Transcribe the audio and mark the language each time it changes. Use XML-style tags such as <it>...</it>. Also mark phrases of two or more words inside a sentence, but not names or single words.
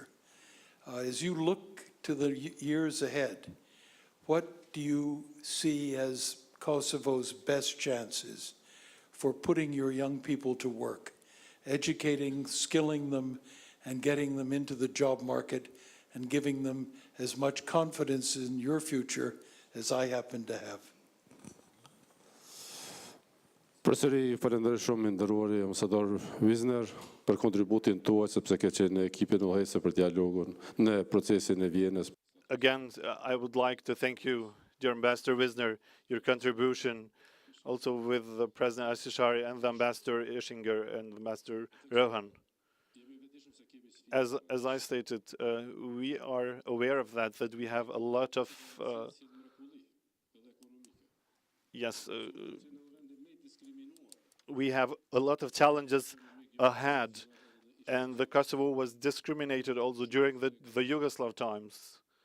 <en>As you look to the years ahead, what do you see as Kosovo's best chances for putting your young people to work, educating, skilling them, and getting them into the job market and giving them as much confidence in your future as I happen to have.</en> <sq>Përsëri falenderoj shumë nderuari ambasador Wisner për kontributin tuaj sepse ke qenë ekipin udhëheqëse për dialogun në procesin e Vienës.</sq> <en>Again, I would like to thank you, dear Ambassador Wisner, your contribution also with the President Al-Sishari and the Ambassador Ischinger and Ambassador Rohan. As I stated, we are aware of that we have a lot of, we have a lot of challenges ahead, and the Kosovo was discriminated also during the Yugoslav times.</en>